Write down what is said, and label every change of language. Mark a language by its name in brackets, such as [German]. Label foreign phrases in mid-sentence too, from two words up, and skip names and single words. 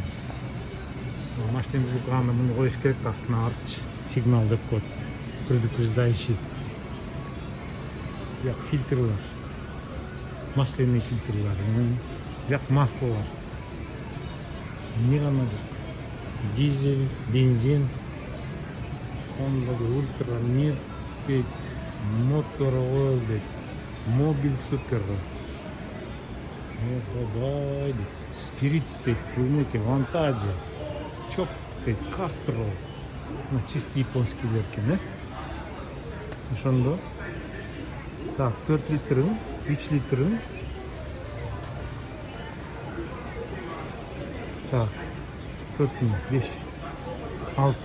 [Kyrgyz] Машина бузулганда муну коюш керек, астына артчы сигнал деп коет. Предупреждающий. Бияк фильтрлар. Масляный фильтрлар. Бияк маслолар. Эмне гана жок. Дизель, бензин. Honda Ultra Mir deyт, Motor Oil deyт, Mobil Super deyт, Spirit deyт, Pulmeti, Vantage, Chop deyт, Castro. [Russian] Чисто японскийлер [Kyrgyz] экен, ошондо. Так, 4 литрин, 3 литрин. Так, 4 миң, 5, 6.